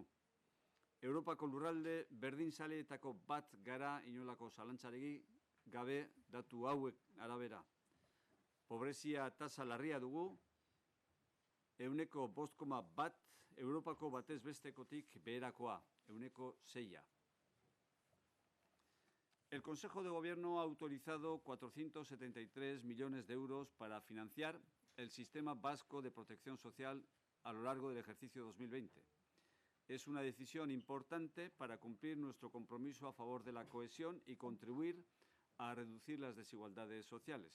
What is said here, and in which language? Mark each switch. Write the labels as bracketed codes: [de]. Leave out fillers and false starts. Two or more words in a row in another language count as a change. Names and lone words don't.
[eu] Europako lurralde berdinzaleetako bat gara inolako zalantzaregi gabe datu hauek arabera. Pobrezia tasa larria dugu, 5,1 Europako batez bestekotik beherakoa, 6. [es] El Consejo de Gobierno ha autorizado 473 millones de euros para financiar el Sistema Vasco de Protección Social a lo largo del ejercicio 2020. Es una decisión importante para cumplir nuestro compromiso a favor de la cohesión y contribuir a reducir las desigualdades sociales.